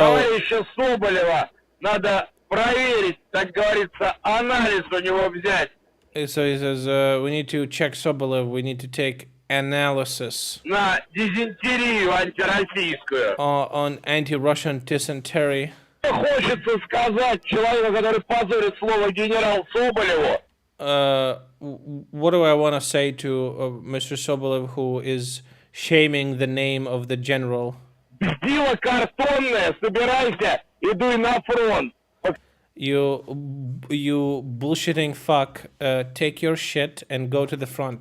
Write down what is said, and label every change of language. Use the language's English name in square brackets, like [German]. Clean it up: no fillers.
[Russian] товарища Соболева надо проверить, так говорится, анализ у него взять. [English] So he says, we need to check Sobolev, we need to take analysis [Russian] На дизентерию антироссийскую. [English] On anti-Russian dysentery. [Russian] Хочется сказать человеку, который позорит слово генерал Соболеву. [English] What do I want to say to Mr. Sobolev, who is shaming the name of the general? [Russian] Бздила картонная, собирайся и дуй на фронт. [English] You bullshitting fuck, take your shit and go to the front.